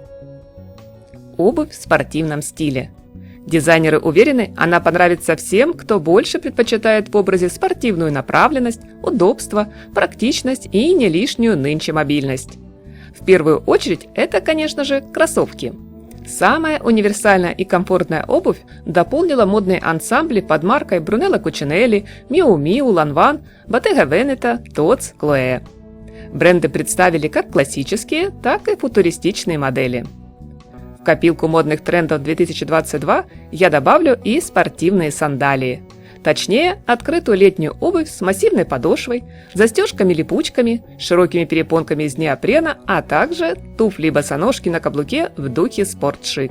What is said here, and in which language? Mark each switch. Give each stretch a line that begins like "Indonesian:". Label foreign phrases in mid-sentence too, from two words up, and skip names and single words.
Russian: Обувь в спортивном стиле. Дизайнеры уверены, она понравится всем, кто больше предпочитает в образе спортивную направленность, удобство, практичность и не лишнюю нынче мобильность. В первую очередь это, конечно же, кроссовки. Самая универсальная и комфортная обувь дополнила модные ансамбли под маркой Brunello Cucinelli, Miu Miu, Lanvin, Bottega Veneta, Tod's, Chloé. Бренды представили как классические, так и футуристичные модели. В копилку модных трендов 2022 я добавлю и спортивные сандалии. Точнее, открытую летнюю обувь с массивной подошвой, застежками-липучками, широкими перепонками из неопрена, а также туфли-босоножки на каблуке в духе спорт-шик.